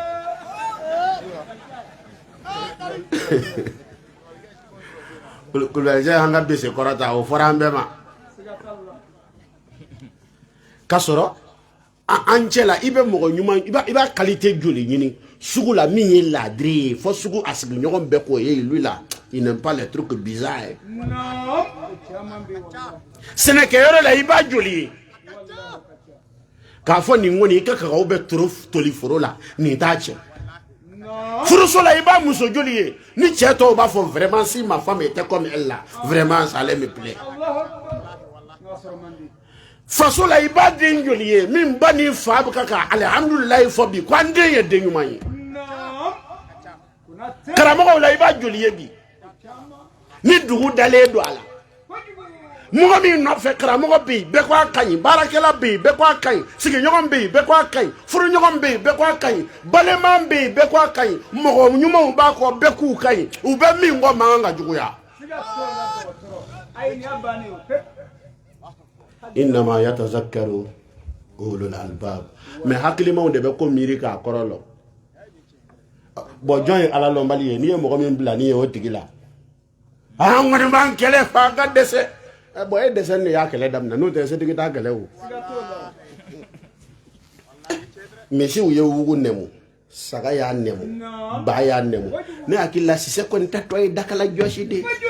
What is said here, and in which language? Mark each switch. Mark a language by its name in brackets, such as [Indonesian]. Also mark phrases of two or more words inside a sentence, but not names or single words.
[Bambara] Kulubali an ka bese kɔrɔ ta o fɔra an bɛɛ ma k'a sɔrɔ an cɛ la i bɛ mɔgɔ ɲuman i b'a qualité joli ɲini sugu la min ye laadiri ye fo sugu a sigiɲɔgɔn bɛɛ k'o ye [French] lui là il n'aime pas les trucs bizarres [Bambara] sɛnɛkɛyɔrɔ la i b'a joli ye k'a fɔ nin kɔni i ka kakaw bɛ toli foro la nin t'a cɛ furuso la i b'a muso joli ye ni cɛ tɔw b'a fɔ [French] vraiment si ma femme était comme elle là vraiment ça allait me plaire [Bambara] faso la i b'a den joli ye min ba ni fa bɛ ka alhamdulilayi fɔ bi ko an den ye den ɲuman ye karamɔgɔw la i b'a joli ye bi ni dugu dalen don a la mɔgɔ min nɔfɛ karamɔgɔ bɛ yen bɛɛ ko a ka ɲi baarakɛla bɛ yen bɛɛ ko a ka ɲi sigiɲɔgɔn bɛ yen bɛɛ ko a ka ɲi furuɲɔgɔn bɛ yen bɛɛ ko a ka ɲi balima bɛ yen bɛɛ ko a ka ɲi mɔgɔ ɲumanw b'a kɔ bɛɛ k'u ka ɲi u bɛ min kɔ man kan ka juguya [Arabic] إنما يتذكر أولو الألباب [Bambara] mais hakilimaw de bɛ ko miiri k'a kɔrɔ lɔ bon jɔn ye ala lɔnbali ye n'i ye mɔgɔ min bila n'i ye o tigi la an kɔni b'an kɛlɛ fa ka dɛsɛ bon e dɛsɛ de y'a kɛlɛ daminɛ n'o tɛ setigi t'a kɛlɛ o misiw ye wugu nɛmu saga y'a nɛmu ba y'a nɛmu ne hakili la sisɛ kɔni tɛ tɔ ye dakala jɔsi de